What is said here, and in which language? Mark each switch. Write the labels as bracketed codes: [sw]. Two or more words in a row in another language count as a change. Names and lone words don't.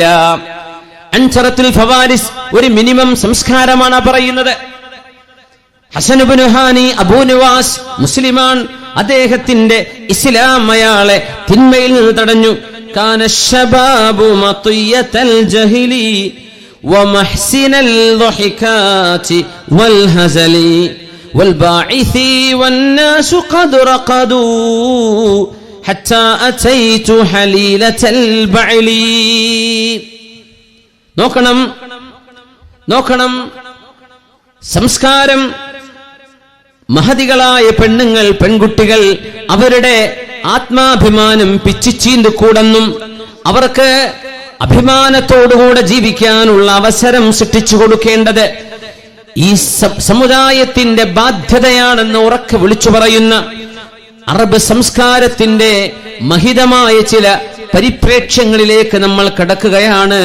[ml] അൻചറത്തുൽ ഫവാരിസ് ഒരു മിനിമം സംസ്കാരമാണ് പറയുന്നത്. ഹസൻ ഇബ്നു ഹാനി അബൂ നുവാസ് മുസ്ലിമാൻ. അദ്ദേഹത്തിന്റെ ഇസ്ലാം അയാളെ തിന്മയിൽ നിന്ന് തടഞ്ഞു. [ar] كان الشباب مطية الجهل ومحسن الضحكات والهزل والباعث والناس قد رقدوا حتى أتيت حليلة البعل. [ml] നോക്കണം സംസ്കാരം. മഹതികളായ പെണ്ണുങ്ങൾ, പെൺകുട്ടികൾ അവരുടെ ആത്മാഭിമാനം പിച്ചിച്ചീന്ത് കൂടെന്നും അവർക്ക് അഭിമാനത്തോടുകൂടെ ജീവിക്കാനുള്ള അവസരം സൃഷ്ടിച്ചു കൊടുക്കേണ്ടത് ഈ സമുദായത്തിന്റെ ബാധ്യതയാണെന്ന് ഉറക്കെ വിളിച്ചു പറയുന്ന അറബ് സംസ്കാരത്തിന്റെ മഹിതമായ ചില പരിപ്രേക്ഷ്യങ്ങളിലേക്ക് നമ്മൾ കടക്കുകയാണ്.